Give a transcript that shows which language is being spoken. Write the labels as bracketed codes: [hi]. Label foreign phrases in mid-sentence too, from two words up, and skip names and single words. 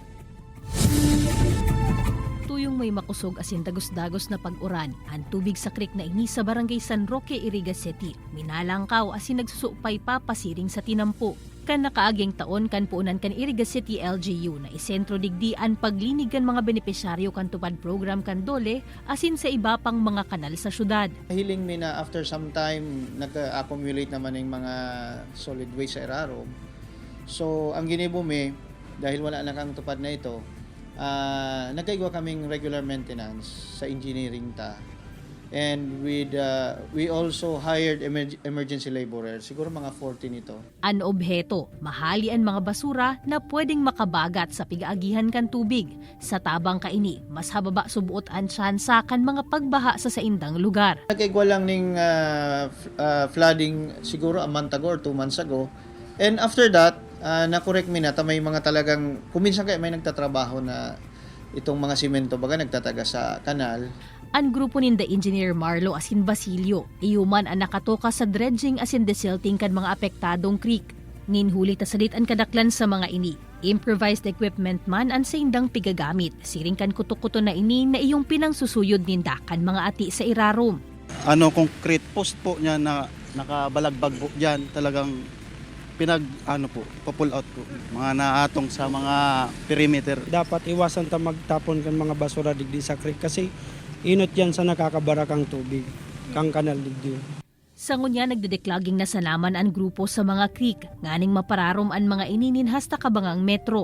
[bik] Tuyong may makusog as in dagos-dagos na pag-uran, ang tubig sa creek na ini sa barangay San Roque, Iriga City. Minalangkaw as in nagsusupay pa pasiring sa tinampo. Kan nakaaging taon kan puunan kan Iriga City LGU na isentro digdian paglinig kan mga benepisyaryo kan tupad program kan Dole asin sa iba pang mga kanal sa syudad. Hiling mi na [en] after some time [bik] nag-accumulate naman ng mga solid waste sa Erarom. So ang ginibo mi dahil wala na kang tupad na ito, nagkaigwa kaming [en] regular maintenance [bik] sa engineering ta. [en] And we also hired emergency laborers, [bik] siguro mga 14 ito. An obheto, mahali ang mga basura na pwedeng makabagat sa pigaagihan kan tubig. Sa tabang kaini, mas hababa subuot ang tsansa kan mga pagbaha sa saindang lugar. Nagkaigwa lang ng flooding siguro [en] a month ago or 2 months ago. And after that, [bik] na-correct mi na may mga talagang, kuminsan kaya may nagtatrabaho na itong mga simento, baga nagtataga sa kanal. Ang grupo ni the Engineer Marlo asin Basilio, iyuman ang nakatoka sa dredging asin desilting kan mga apektadong creek. Ninhuli ta salit ang kadaklan sa mga ini. Improvised equipment man ang saindang pigagamit. Siring kan kuto-kuto na ini na iyong pinangsusuyod ninda kan mga ati sa Erarom. [en] Concrete post [bik] po niya na nakabalagbag po diyan, talagang [en] pull out [bik] po. Mga naatong sa mga perimeter. Dapat iwasan ta magtapon kan mga basura digdi sa creek kasi inot yan sa nakakabara kang tubig, kang kanal digdi. Sa ngunya nagdedeklaging na sanaman ang grupo sa mga creek, nganing mapararom ang mga ininin hasta kabangang metro.